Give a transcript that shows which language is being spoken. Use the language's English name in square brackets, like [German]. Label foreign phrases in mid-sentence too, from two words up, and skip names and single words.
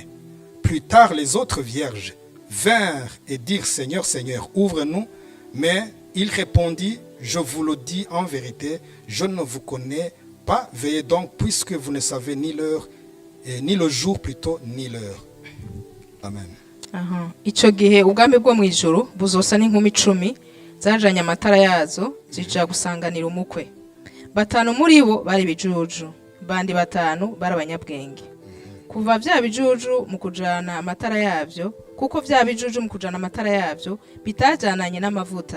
[French] Plus tard, les autres vierges vinrent et dirent, Seigneur, Seigneur, ouvre-nous. Mais il répondit, je vous le dis en vérité, je ne vous connais pas. Veillez donc, puisque vous ne savez ni l'heure, ni le jour plutôt, ni l'heure. Amen. [Rundi] Ico gihe ubwami bwo mu ijuru buzosa n'inkumi 10 zajanye amatara yazo zija gusanganira umukwe. 5 muri bo bari bijuju, bandi 5 bari abanyabwenge. Kuva vya bijuju mu kujana amatara yavyo, kuko vya bijuju mu kujana amatara yavyo bitajananye n'amavuta.